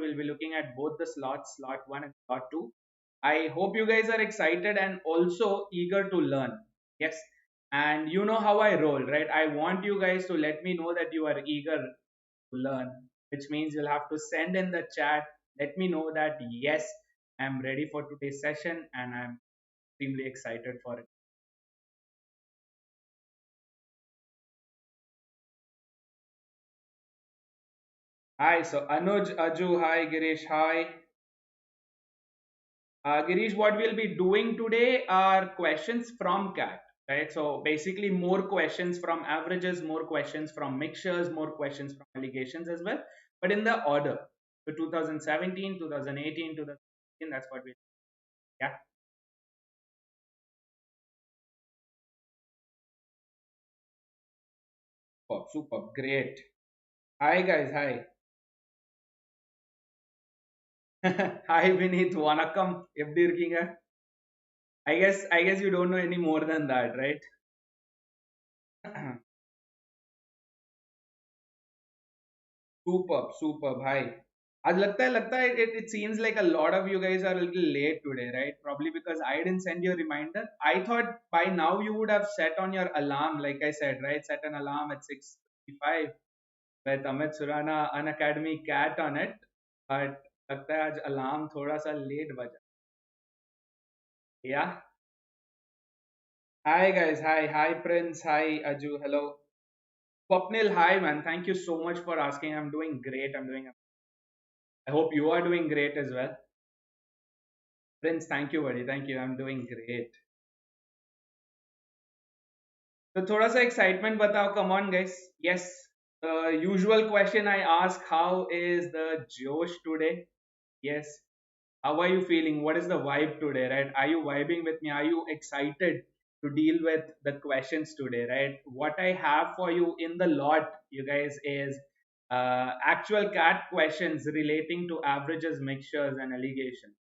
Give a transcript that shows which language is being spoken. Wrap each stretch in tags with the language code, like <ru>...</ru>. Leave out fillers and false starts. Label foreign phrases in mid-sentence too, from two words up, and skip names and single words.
<en>We'll be looking at both the slots, slot 1 and slot 2. I hope you guys are excited and also eager to learn. Yes. And you know how I roll, right? I want you guys to let me know that you are eager to learn, which means you'll have to send in the chat. Let me know that yes, I'm ready for today's session and I'm extremely excited for it. Hi, so Anuj, Aju, hi, Girish, hi. Girish, what we'll be doing today are questions from CAT, right? So basically more questions from averages, more questions from mixtures, more questions from allegations as well, but in the order. So 2017, 2018, 2019, that's what we, yeah. Oh, super, great. Hi guys, hi. Hi Vineet,</en> <ta>வணக்கம் எப்படி இருக்கீங்க?</ta> <en>I guess you don't know any more than that, right? Superb, superb. Hi.</en> <hi>आज लगता है</hi> <en>it seems like a lot of you guys are a little late today, right? Probably because I didn't send you a reminder. I thought by now you would have set on your alarm, like I said, right? Set an alarm at 6:55 with Amit Surana Unacademy CAT on it.</en> <hi>But लगता है आज alarm थोड़ा सा late बजा.</hi> <en>Yeah. Hi guys. Hi. Hi Prince. Hi Aju. Hello. Swapnil. Hi man. Thank you so much for asking. I'm doing great. I hope you are doing great as well. Prince, thank you, buddy. Thank you. I'm doing great. So,</en> <hi>thoda sa excitement batao.</hi> <en>Come on, guys. Yes. The usual question I ask: how is the Josh today? Yes. How are you feeling? What is the vibe today? Right? Are you vibing with me? Are you excited to deal with the questions today? Right? What I have for you in the lot, you guys, is actual CAT questions relating to averages, mixtures, and allegations.</en>